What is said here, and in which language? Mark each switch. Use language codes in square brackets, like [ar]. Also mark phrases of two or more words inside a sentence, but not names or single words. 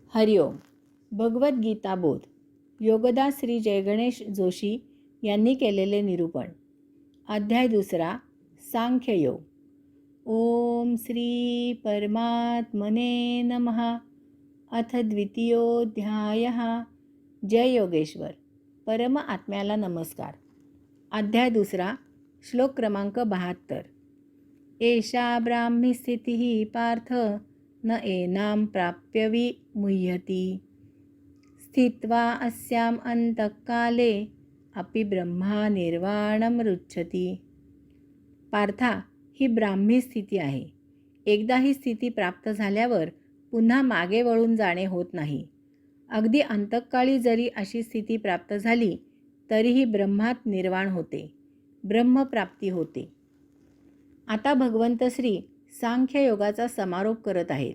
[mr] हरिओम. भगवद्गीता बोध. योगदास श्री जयगणेश जोशी यांनी केलेले निरूपण. अध्याय 2. [sa] सांख्ययोग. ओम श्री परमात्मने नमः. अथ द्वितीयोऽध्यायः. जय योगेश्वर. [mr] परम आत्म्याला नमस्कार. अध्याय 2. श्लोक क्रमांक 72. [sa] एषा ब्राह्मी स्थितिः पार्थ न एनां प्राप्य विमुह्यति. स्थित्वा अस्याम् अंतकाले अपि ब्रह्मा निर्वाणं रुच्छति. [mr] पार्था, ही ब्राह्मी स्थिती आहे. एकदा ही स्थिती प्राप्त झाल्यावर पुन्हा मागे वळून जाणे होत नाही. अगदी अंतकाळी जरी अशी स्थिती प्राप्त झाली तरीही ब्रह्मात निर्वाण होते, ब्रह्मप्राप्ती होते. आता भगवंत श्री सांख्ययोगाचा समारोप करत आहेत.